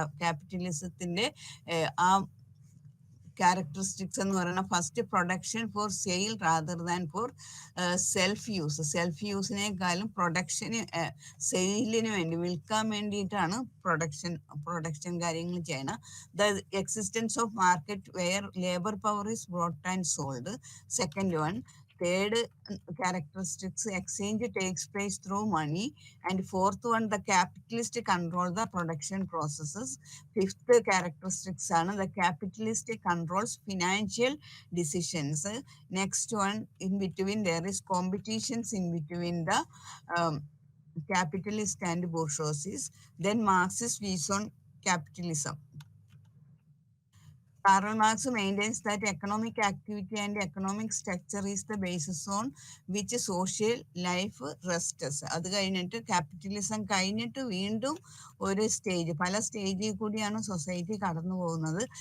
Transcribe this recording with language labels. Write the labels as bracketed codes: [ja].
[ml] ക്യാപിറ്റലിസത്തിന്റെ ആ ക്യാരക്ടറിസ്റ്റിക്സ് എന്ന് പറയുന്നത് [en] First production for sale rather than for self use. [ml] Self യൂസിനേക്കാളും production, സെയിലിന് വേണ്ടി, വിൽക്കാൻ വേണ്ടിയിട്ടാണ് പ്രൊഡക്ഷൻ കാര്യങ്ങൾ ചെയ്യണം. [en] The existence of market where labour power is brought and sold. Second one. Third characteristics, exchange takes place through money. And fourth one, the capitalist control the production processes. Fifth characteristics ആണ് the capitalist controls financial decisions. Next one, in between there is competitions in between the capitalist and bourgeoisie. Then Marxist views on capitalism. Karl Marx maintains that economic activity and economic structure is the basis on which social life rests. [ml] അത് കഴിഞ്ഞിട്ട് capitalism കഴിഞ്ഞിട്ട് വീണ്ടും ഒരു stage, പല സ്റ്റേജിൽ കൂടിയാണ് society കടന്നു പോകുന്നത്.